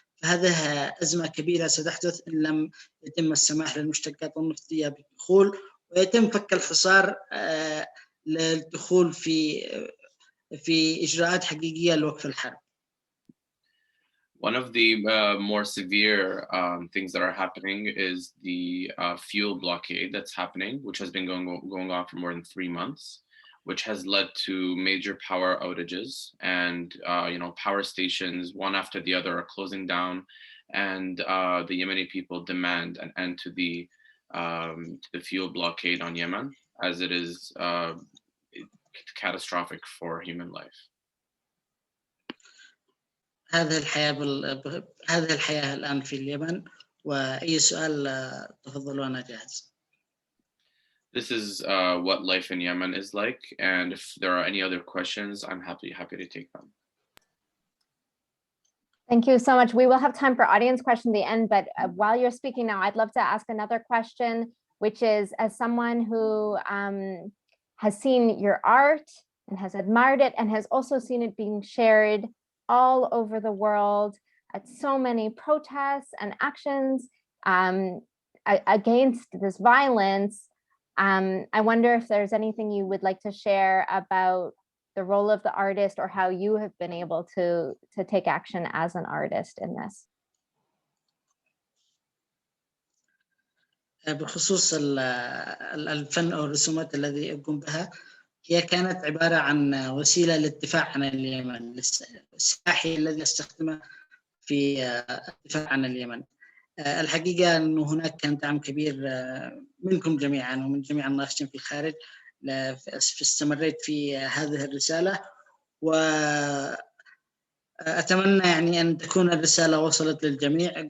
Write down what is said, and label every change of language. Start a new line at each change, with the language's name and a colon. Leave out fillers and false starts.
Arabic: فهذه أزمة كبيرة ستحدث إن لم يتم السماح للمشتقات النفطية بالدخول، ويتم فك الحصار للدخول في إجراءات حقيقية لوقف الحرب.
English: One of the more severe things that are happening is the fuel blockade that's happening, which has been going on for more than 3 months, which has led to major power outages, and power stations one after the other are closing down, and the Yemeni people demand an end to the fuel blockade on Yemen, as it is catastrophic for human life.
Arabic: هذه الحياة الآن في اليمن، وأي سؤال تفضلوا أنا جاهز.
English: This is what life in Yemen is like. And if there are any other questions, I'm happy to take them. Thank you so much. We will have time for audience questions at the end, but while you're speaking now, I'd love to ask another question, which is, as someone who has seen your art and has admired it and has also seen it being shared all over the world at so many protests and actions against this violence, I wonder if there's anything you would like to share about the role of the artist or how you have been able to take action as an artist in this.
Arabic: بخصوص الفن أو الرسومات الذي أقوم بها، هي كانت عبارة عن وسيلة للدفاع عن اليمن، السلاحي الذي استخدمه في الدفاع عن اليمن. الحقيقة أنه هناك كان دعم كبير منكم جميعا ومن جميع الناشطين في الخارج، استمريت في هذه الرسالة، وأتمنى يعني أن تكون الرسالة وصلت للجميع.